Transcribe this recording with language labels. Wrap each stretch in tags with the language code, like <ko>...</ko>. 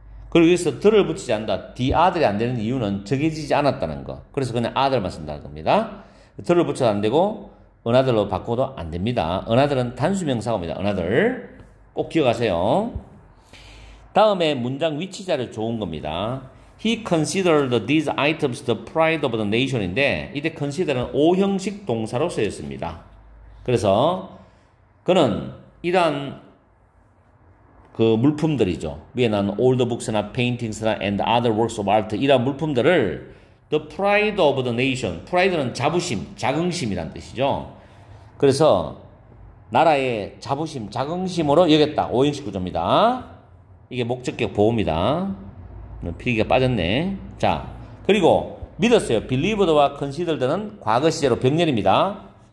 <ko>그리고 여기서 들을 붙이지 않는다. the other이 안 되는 이유는 정해지지 않았다는 거. 그래서 그냥 other만 쓴다는 겁니다. 들을 붙여도 안 되고 another로 바꿔도 안 됩니다. another은 단수명사가 옵니다. another. 꼭 기억하세요. 다음에 문장 위치자료 좋은 겁니다.</ko> <en>He considered these items the pride of the nation인데</en> <ko>이때 consider는 오형식 동사로 쓰였습니다. 그래서 그는 이러한 그 물품들이죠. 위에 나온</ko> <en>old books나 paintings나 and other works of art</en> <ko>이러한 물품들을</ko> <en>the pride of the nation.</en> <ko>pride는 자부심, 자긍심이란 뜻이죠. 그래서 나라의 자부심, 자긍심으로 여겼다. 오형식 구조입니다. 이게 목적격 보호입니다. 필기가 빠졌네. 자, 그리고 믿었어요. believed와 considered는 과거 시제로 병렬입니다.</ko>